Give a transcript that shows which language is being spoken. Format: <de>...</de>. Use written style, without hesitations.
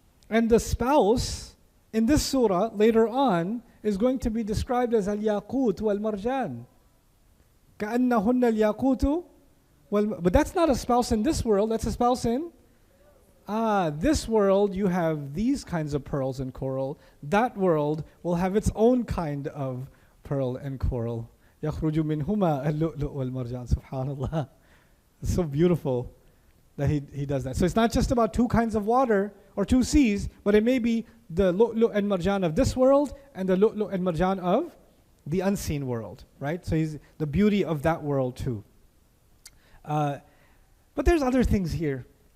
<en>And the spouse in this surah later on is going to be described as al-yaqut wal-marjan.</en> <ar>كَأَنَّهُنَّ الْيَاقُوتُ</ar> <en>But that's not a spouse in this world, that's a spouse in this world. You have these kinds of pearls and coral. That world will have its own kind of pearl and coral.</en> <ar>يَخْرُجُ مِنْهُمَا اللُّؤْلُؤُ وَالْمَرْجَانُ Subhanallah.</ar> <en>It's so beautiful that he does that. So it's not just about two kinds of water or two seas, but it may be the lu'lu' and marjan of this world and the lu'lu' and marjan of the unseen world, right? So he's the beauty of that world too. But there's other things here.</en>